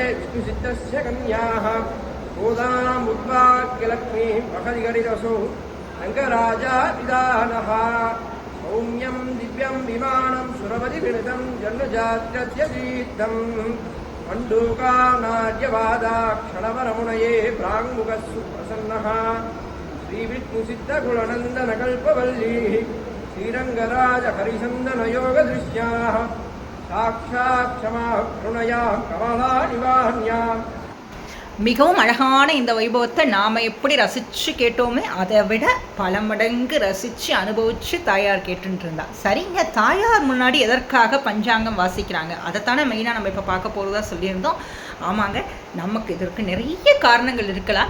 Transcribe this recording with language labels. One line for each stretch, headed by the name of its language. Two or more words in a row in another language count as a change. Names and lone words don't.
Sanskrit: विष्णुसिद्धस्य कन्याः गोदामुद्वाक्यलक्ष्मीः महदिगरिरसौ रङ्गराजा विदानः सौम्यं दिव्यं विमानं सुरवदिविणितं जन्मजात्यत्यतीर्थम् मण्डूकानार्यवादाक्षणवरमुनये प्राङ्मुखः सुप्रसन्नः श्रीविष्णुसिद्धकुलनन्दनकल्पवल्ली श्रीरङ्गराज हरिचन्दनयोगदृश्याः साक्षात् क्षमाः करुणयाः कमलानिवान्याः.
Tamil: மிகவும் அழகான இந்த வைபவத்தை நாம் எப்படி ரசித்து கேட்டோமே அதை விட பல மடங்கு ரசித்து அனுபவித்து தாயார் கேட்டுட்டு இருந்தா. சரிங்க, தாயார் முன்னாடி எதற்காக பஞ்சாங்கம் வாசிக்கிறாங்க அதைத்தானே மெயினாக நம்ம இப்போ பார்க்க போகிறதா சொல்லியிருந்தோம். ஆமாங்க, நமக்கு இதற்கு நிறைய காரணங்கள் இருக்கலாம்.